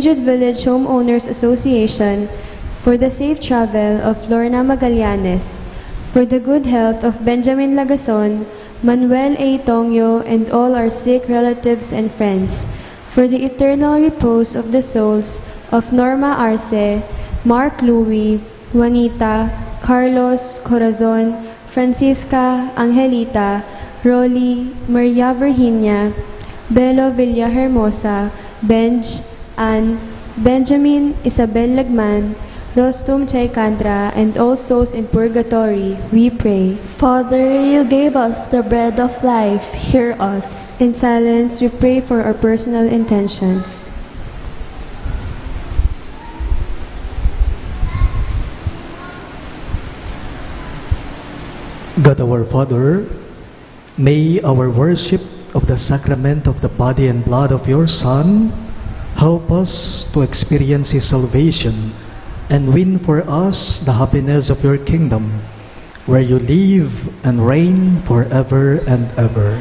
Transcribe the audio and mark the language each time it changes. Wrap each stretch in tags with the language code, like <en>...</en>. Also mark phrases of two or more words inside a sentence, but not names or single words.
<en>Jude Village Homeowners Association, for the safe travel of Lorna Magallanes, for the good health of Benjamin Lagason, Manuel A. Tongyo, and all our sick relatives and friends, for the eternal repose of the souls of Norma Arce, Mark Louie, Juanita, Carlos Corazon, Francisca Angelita, Rolly, Maria Virginia, Belo Villahermosa, Benj, Ann, Benjamin Isabel Lagman, Rostum Chaikandra, and all souls in purgatory, we pray. Father, you gave us the bread of life. Hear us. In silence, we pray for our personal intentions. God our Father, may our worship of the sacrament of the body and blood of your Son help us to experience His salvation and win for us the happiness of your kingdom, where you live and reign forever and ever.</en>